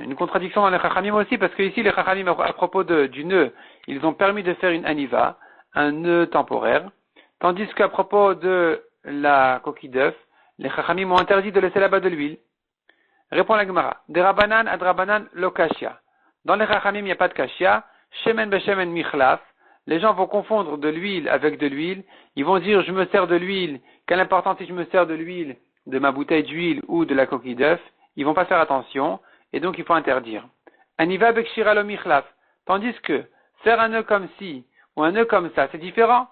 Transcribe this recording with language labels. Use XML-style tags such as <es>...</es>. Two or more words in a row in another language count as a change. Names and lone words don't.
<fr>Une contradiction dans les Chachamim aussi, parce que ici les Chachamim à propos du nœud, ils ont permis de faire une Haniva, un nœud temporaire, tandis qu'à propos de la coquille d'œuf, les Chachamim ont interdit de laisser là-bas de l'huile. Répond la Gemara.</fr> <arc>De Rabbanan ad Rabbanan lo kashia.</arc> <fr>Dans les Chachamim, il n'y a pas de kashia.</fr> <arc>Shemen beshemen michlaf.</arc> <fr>Les gens vont confondre de l'huile avec de l'huile. Ils vont dire, je me sers de l'huile. Quelle importance si je me sers de l'huile de ma bouteille d'huile ou de la coquille d'œuf. Ils vont pas faire attention. Et donc, il faut interdire.</fr> <arc>Aniva bekshira lo michlaf.</arc> <fr>Tandis que, faire un nœud comme ci, ou un nœud comme ça, c'est différent.</fr>